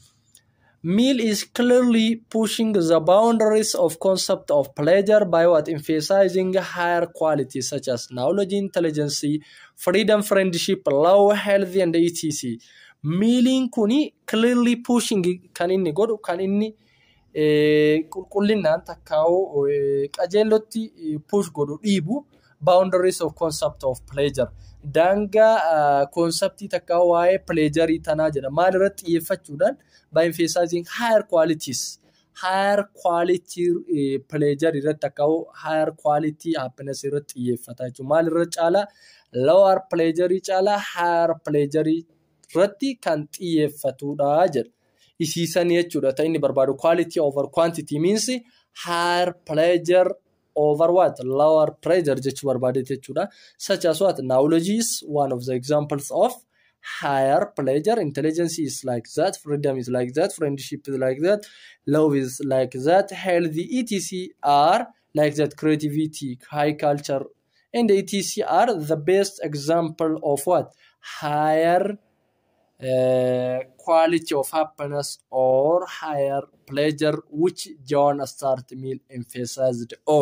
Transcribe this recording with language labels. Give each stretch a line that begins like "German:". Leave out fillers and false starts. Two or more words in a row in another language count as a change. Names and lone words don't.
English: Mill is clearly pushing the boundaries of concept of pleasure by what emphasizing higher qualities such as knowledge, intelligence, freedom, friendship, love, health, and etc.
Oromo: Milling kuni
English: clearly pushing
Oromo: kan inni godhu kan inni qulqullinaan takkaa'u qajeelotti push godhu dhiibu
English: boundaries of concept of pleasure
Oromo: daangaa conceptii takkaa'u waa'ee pleasure tanaa jedha maal irratti xiyyeeffachuudhaan
English: by emphasizing higher qualities higher quality pleasure
Oromo: irratti takkaa'u
English: higher quality happiness
Oromo: irratti xiyyeeffata jechuudha maal irra caalaa
English: lower pleasure
Oromo: caalaa
English: higher pleasure
Oromo: irratti kan xiyyeeffatudha jedha. Isiisanii jechuudha ta'e inni barbaadu
English: quality over quantity means higher pleasure over what lower pleasure
Oromo: jechuu barbaade jechuudha.
English: Such as what knowledge is one of the examples of higher pleasure, intelligence is like that, freedom is like that, friendship is like that, love is like that, healthy etc are like that, creativity, high culture and etc are the best example of what higher quality of happiness or higher pleasure which John Stuart Mill emphasized on.